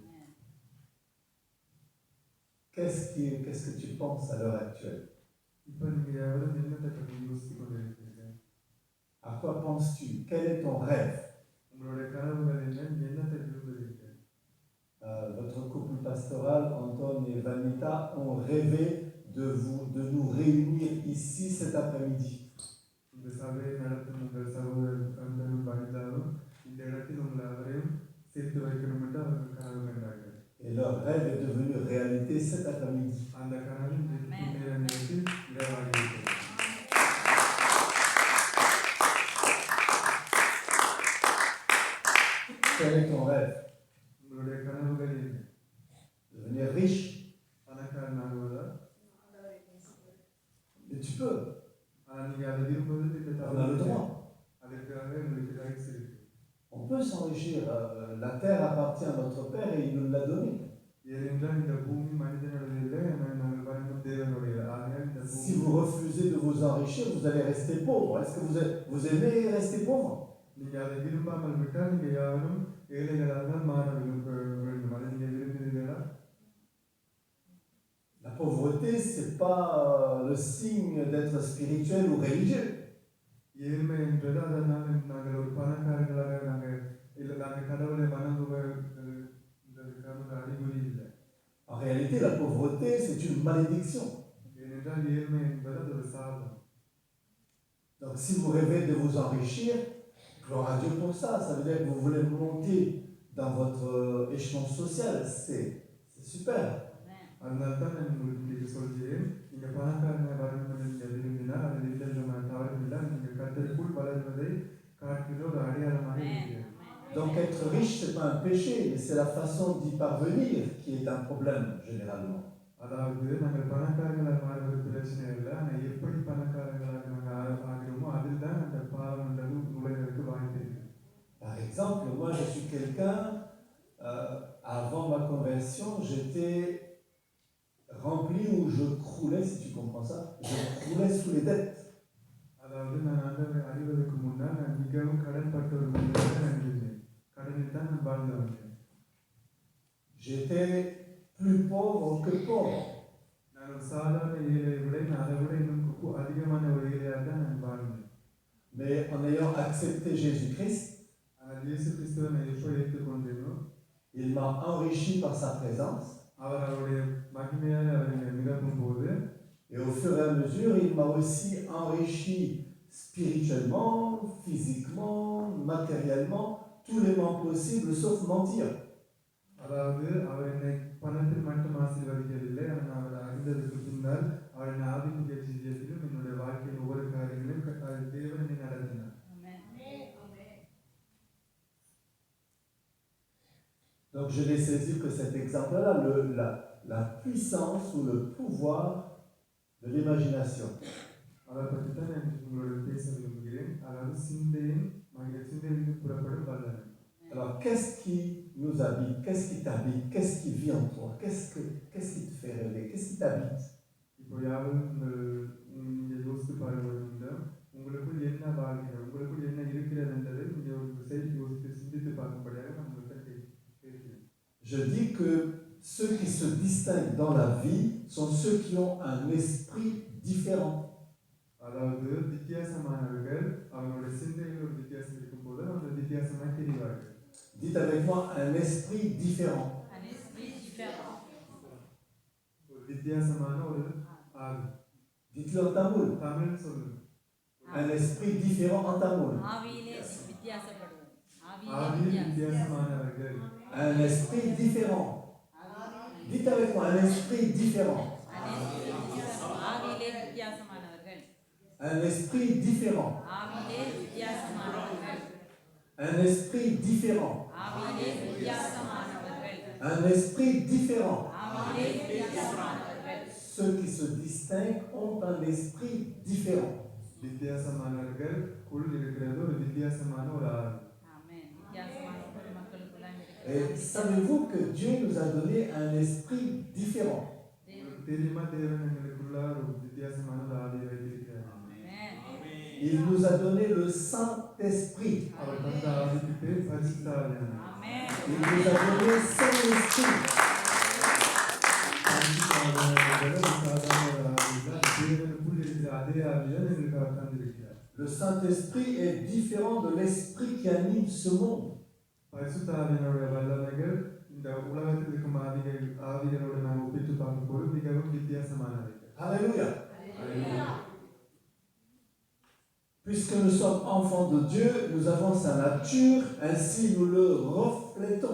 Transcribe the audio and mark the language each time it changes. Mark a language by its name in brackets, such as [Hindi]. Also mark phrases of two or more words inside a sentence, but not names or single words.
[French] Qu'est-ce que tu penses à l'heure actuelle? [Tamil] இப்போ நீங்கள் யாரும் என்னத்தை பற்றி யோசித்துக் கொண்டிருக்கிறீர்கள்? [French] À quoi penses-tu? Quel est ton rêve? [Tamil] உங்களுடைய கனவுகள் என்ன? என்னத்தை விரும்புகிறீர்கள்? [French] Votre couple pastoral, Anton et Vanita, ont rêvé de nous réunir ici cet après-midi. [Tamil] இந்த சபையை நடத்தும் உங்கள் சகோதரர் அந்தரும் வனிதாவும் இந்த இடத்தில் உங்களை அவரையும் சேர்த்து வைக்கணும் என்று அவர்கள் கனவு கண்டார்கள். [French] Et leur rêve est devenu réalité cet après-midi. [Tamil] அந்த கனவு இன்றைக்கு நேர நேரத்தில் நிறைவாகிவிட்டது. [French] Quel est ton rêve? [Tamil] உங்களுடைய கனவுகள் என்ன? [French] Devenir riche? [Tamil] பணக்காரனாகுவதா? [French] Et tu peux. [Tamil] ஆனால் நீங்கள் அதை விரும்புவது இந்த [French] On a le droit. [Tamil] அதற்காக உங்களுக்கு ரைட்ஸ் இருக்கு. [French] On peut s'enrichir. La terre appartient à notre Père et il nous l'a donné. [Tamil] ஏனென்றால் இந்த பூமி மனிதனுடைய இல்லை, ஆனால் நாங்கள் வழங்கும் தேவனுடையது. ஆகையால் இந்த [French] Si [Tamil] பூமி [French] vous refusez de vous enrichir, vous allez rester pauvre. Est-ce que vous aimez rester pauvre? [Tamil] நீங்கள் அதை விரும்பாமல் விட்டால் நீங்கள் யாரும் ஏழைகளாக தான் மாற வேண்டும். அதை நீங்கள் விரும்புகிறீர்களா? [French] La pauvreté, ce n'est pas le signe d'être spirituel ou religieux. [Tamil] ஏழ்மை என்பது அதனால் நாங்கள் ஒரு பணக்காரர்களாக நாங்கள் இல்லை நாங்கள் கடவுளை வணங்குவதற்கான அறிகுறி இல்லை. [French] En réalité, la pauvreté, c'est une malédiction. [Tamil] ஏனென்றால் ஏழ்மை என்பது அது ஒரு சாபம். [French] Donc si vous rêvez de vous enrichir, gloire à Dieu pour ça. Ça veut dire que vous voulez monter dans votre échelon social. C'est super. [Tamil] அதனால தான் நான் உங்களுக்கு இன்றைக்கு சொல்கிறேன், நீங்கள் பணக்காரனை வரணும் என்று நீங்கள் விரும்பினால் அதில் எந்த விதமான தவறும் இல்லை. நீங்கள் கர்த்தருக்குள் வளர்வதை காட்டுகிற ஒரு அடையாளமாக இருக்கிறது. [French] Donc être riche, ce n'est pas un péché, mais c'est la façon d'y parvenir qui est un problème généralement. [Tamil] அதாவது நாங்கள் பணக்காரங்களாக மாறுவது பிரச்சனை இல்லை, ஆனால் எப்படி பணக்காரங்களாக நாங்கள் ஆகிறோமோ அதில் தான் அந்த பாவம்ன்றது நுழைவதற்கு வாய்ப்பு இருக்குது. [French] Par exemple, moi je suis quelqu'un, avant ma conversion, j'étais rempli où je croulais, si tu comprends ça, je croulais sous les dettes. [Tamil] அதாவது நான் ஆண்டவரை அறிவதற்கு முன்னால் நான் மிகவும் கடன்பட்ட ஒரு மனிதனாக நான் இருந்தேன். கடனில் தான் நான் வாழ்ந்து வந்தேன். [French] J'étais plus pauvre que pauvre. [Tamil] நான் ஒரு சாதாரண ஏழையை விட அதை விட இன்னும் அதிகமான ஒரு ஏழையாக தான் நான் வாழ்ந்தேன். [French] Mais en ayant accepté Jésus-Christ, [Tamil] ஆனால் இயேசு கிறிஸ்துவை நான் எப்போ ஏற்றுக்கொண்டேனோ [French] il m'a enrichi par sa présence. [Tamil] அவர் அவருடைய மகிமையால் அவரை நிரப்பும் போது [French] Et au fur et à mesure, il m'a aussi enrichi spirituellement, physiquement, matériellement, tous les mots possibles sauf mentir. [Tamil] அதாவது அவர் என்னை பணத்தில் மட்டும் ஆசீர்வதிக்கவில்லை, ஆனால் அவர் அறிந்ததற்கு பின்னால் அவர் என்னை ஆவிக்குரிய ஜீவியத்திலும் என்னுடைய வாழ்க்கையின் ஒவ்வொரு காரியங்களையும் தேவன் என்னை நடத்தினார். [French] Donc je l'ai saisi que cet exemple-là, la puissance ou le pouvoir de l'imagination. [Tamil] அதை பற்றி தான் நான் உங்களோட பேச விரும்புகிறேன். அதாவது சிந்தையிலிருந்து புறப்படும் வல்லமை. [French] Alors qu'est-ce qui nous habite? Qu'est-ce qui t'habite? Qu'est-ce qui vit en toi? Qu'est-ce qui te fait rêver? Qu'est-ce qui t'habite? [Tamil] இப்போ யாரும் நீங்கள் யோசித்து பாருங்க, உங்களுக்குள் என்ன வாழ்கிறது, உங்களுக்குள் என்ன இருக்கிறது என்றதை நீங்கள் ஒரு செய்தி யோசித்து சிந்தித்து பார்க்கும்படியாக நான் உங்களுக்கு கேட்கிறேன். [French] Je dis que ceux qui se distinguent dans la vie sont ceux qui ont un esprit différent. [Tamil] அதாவது வித்தியாசமானவர்கள் அவங்களுடைய சிந்தையில் ஒரு வித்தியாசம் இருக்கும்போது அவங்க வித்தியாசமாக தெரிவார்கள். [French] Dites avec moi, un esprit différent. Un esprit différent. [Tamil] ஒரு வித்தியாசமான ஒரு ஆவி. [French] Dites-le en tamoul. [Tamil] தமிழ் சொல்லுங்க. [French] Un esprit différent en tamoul. [Tamil] ஆவியிலே வித்தியாசப்படுவோம். ஆவி வித்தியாசமானவர்கள். [French] Un esprit différent. Dites avec moi, un esprit différent. [Tamil] ஆவியிலே வித்தியாசமானவர்கள். [French] Un esprit différent. [Tamil] ஆவியிலே வித்தியாசமானவர்கள். [French] Un esprit différent. [Tamil] ஆவியிலே வித்தியாசமானவர்கள். [French] Un esprit différent. [Tamil] ஆவியிலே வித்தியாசமானவர்கள். [French] Ceux qui se distinguent ont un esprit différent. [Tamil] வித்தியாசமானவர்களுக்குள் இருக்கிறது ஒரு வித்தியாசமான ஒரு ஆள். ஆமென். வித்தியாசமான ஒரு மக்களுக்குள்ளாய் [French] Et [Tamil] இருக்கிற [French] savez-vous que Dieu nous a donné un esprit différent? [Tamil] உங்களுக்கு தெரியுமா தேவன் எங்களுக்குள்ள ஒரு வித்தியாசமான ஒரு ஆவியை வைத்திருக்கிறார். ஆமென். [French] Il nous a donné le Saint-Esprit. [Tamil] அவர் தந்த ஆவிக்கு பேர் பரிசுத்த ஆவியானவர். ஆமென். [French] Il nous a donné Saint-Esprit. [Tamil] பரிசுத்த ஆவியானவர் ஒரு சாதாரண ஒரு ஆவி இல்ல. தேவனுக்குள் இருக்கிற அதே ஆவியை எங்களுக்கு அவர் தந்திருக்கிறார். [French] Le Saint-Esprit est différent de l'esprit qui anime ce monde. [Tamil] பரிசுத்த ஆவியானவருடைய வல்லமைகள் இந்த உலகத்தில் இருக்கும் ஆவிகளோடு நாம் ஒப்பிட்டு பார்க்கும்போது மிகவும் வித்தியாசமானவை. [French] Alléluia. Alléluia. Puisque nous sommes enfants de Dieu, nous avons sa nature, ainsi nous le reflétons.